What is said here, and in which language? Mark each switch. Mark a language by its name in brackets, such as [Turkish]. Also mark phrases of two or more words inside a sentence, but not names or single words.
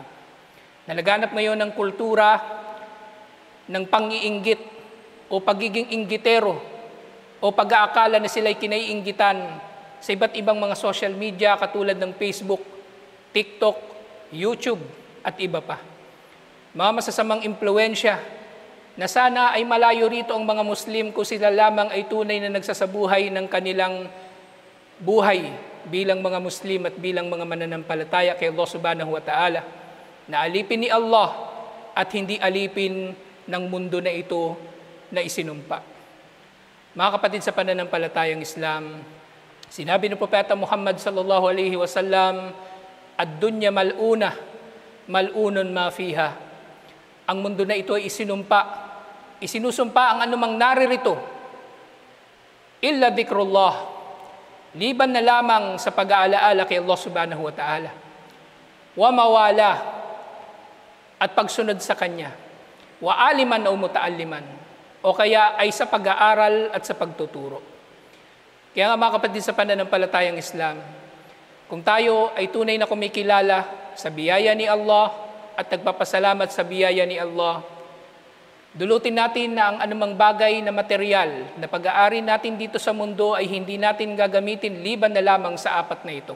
[Filipino] Nalaganap ngayon ng kultura ng pang-iinggit o pagiging inggitero o pag-aakala na sila'y kinaiinggitan sa iba't ibang mga [English] social media [Filipino] katulad ng Facebook, TikTok, YouTube at iba pa. Mga masasamang impluwensya na sana ay malayo rito ang mga Muslim kung sila lamang ay tunay na nagsasabuhay ng kanilang buhay bilang mga Muslim at bilang mga mananampalataya kay Allah [Arabic] سبحانه وتعالى, [Filipino] na alipin ni Allah at hindi alipin ng mundo na ito na isinumpa. Mga kapatid sa pananampalatayang Islam, sinabi ng Propeta Muhammad [Arabic] صلى الله عليه وسلم الدنيا ملعونة ملعون ما فيها. [Filipino] Ang mundo na ito ay isinusumpa ang anumang naririto, [Arabic] إلا ذكر الله, [Filipino] liban na lamang sa pag-aalaala kay Allah [Arabic] سبحانه وتعالى وما والاه, [Filipino] at pagsunod sa Kanya, [Arabic] وعالما أو متعلما, [Filipino] o kaya ay sa pag-aaral at sa pagtuturo. Kaya nga mga kapatid sa pananampalatayang Islam, kung tayo ay tunay na kumikilala sa biyaya ni Allah at nagpapasalamat sa biyaya ni Allah, dulutin natin na ang anumang bagay na material na pag-aari natin dito sa mundo ay hindi natin gagamitin liban na lamang sa apat na ito.